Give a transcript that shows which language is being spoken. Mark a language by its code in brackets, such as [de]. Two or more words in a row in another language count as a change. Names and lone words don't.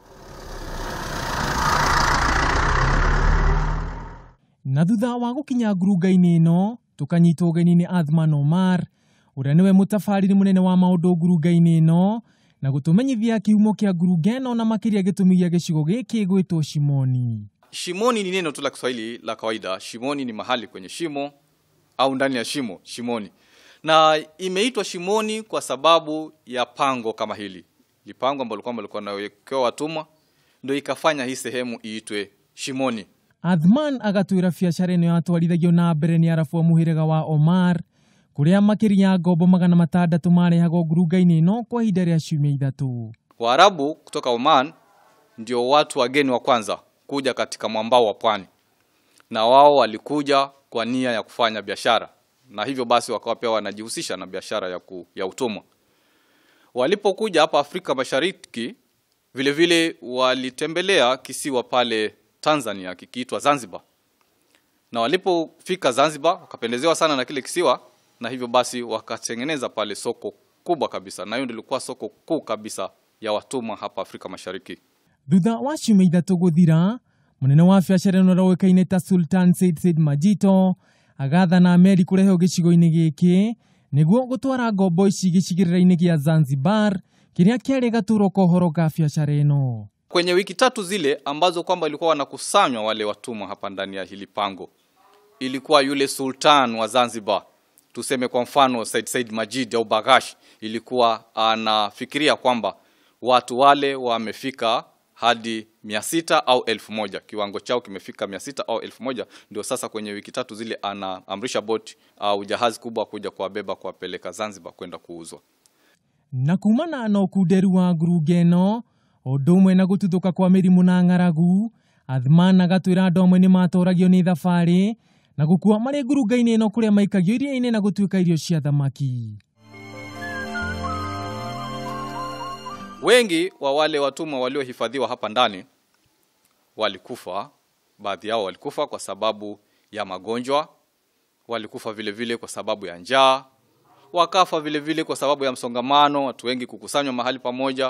[ki] Na thutha wa gukinya ngurunga-inĩ ĩno tukanyitwo ũgeni-inĩ Athman Omar ũrĩa niwe mũtabarĩri munene wa maũndũ ngurunga-inĩ ĩno na gũtũmenyithia kihumo kĩa ngurunga ĩno na makĩria gĩtũmi gĩa gĩcigo gĩkĩ gwĩtwo Shimoni. [sw] Shimoni ni neno tu la Kiswahili la kawaida. Shimoni ni mahali kwenye shimo au ndani ya shimo, Shimoni. Na imeitwa Shimoni kwa sababu ya pango kama hili. Lipango ambalo kwamba lilikuwa nawekewa watumwa ndio ikafanya hii sehemu iitwe Shimoni. [ki] Athman agatwira biacara ĩno yatwarithagio na mbere ni arabu wa muhĩrĩga wa Omar kuria makĩria ngombo 600 marehagwo ngurunga-inĩ ĩno kwa ihinda rĩa ciumia 3. [sw] Waarabu kutoka Oman ndio watu wageni wa kwanza kuja katika mwambao wa pwani. Na wao walikuja kwa nia ya kufanya biashara. Na hivyo basi wakawa pia wanajihusisha na biashara ya utumwa. Walipokuja hapa Afrika Mashariki vile vile walitembelea kisiwa pale Tanzania kikiitwa Zanzibar. Na walipofika Zanzibar wakapendezewa sana na kile kisiwa na hivyo basi wakatengeneza pale soko kubwa kabisa. Na hiyo ndio ilikuwa soko kuu kabisa ya watumwa hapa Afrika Mashariki. [ki] Thutha wa ciumia 3 guthira, munene wa biacara ĩno ũraũĩkaine ta Sultan Said Majito agathana meri kũrehe gĩcigo-inĩ gĩkĩ nĩguo gũtwara ngombo ici gĩcigĩrĩra-inĩ gĩa Zanzibar kĩrĩa kĩarĩ gatũro kohoro ka biacara ĩno. [sw] Kwenye wiki 3 zile ambazo kwamba ilikuwa wanakusanywa wale watumwa hapa ndani ya hili pango, ilikuwa yule sultan wa Zanzibar, tuseme kwa mfano Said Majid au Bagash, ilikuwa anafikiria kwamba watu wale wamefika hadi 600 au 1000, kiwango chao kimefika 600 au 1000, ndio sasa kwenye wiki 3 zile anaamrisha boti au jahazi kubwa kuja kuwabeba kuwapeleka Zanzibar kwenda kuuzwa. [ki] Na kumana na ũkunderu wa ngurunga ĩno ũndũ ũmwe na gũtuthũka kwa mĩrimũ na ng'aragu, Athman agatwĩra andũ amwe nĩ matoragio nĩ thabarĩ na gũkua marĩ ngurunga-inĩ ĩno kũrĩa maikagio iria-inĩ na gũtuĩka irio cia thamaki. [sw] Wengi wa wale watumwa waliohifadhiwa hapa ndani walikufa. Baadhi yao walikufa kwa sababu ya magonjwa, walikufa vile vile kwa sababu ya njaa, wakafa vile vile kwa sababu ya msongamano, watu wengi kukusanywa mahali pamoja.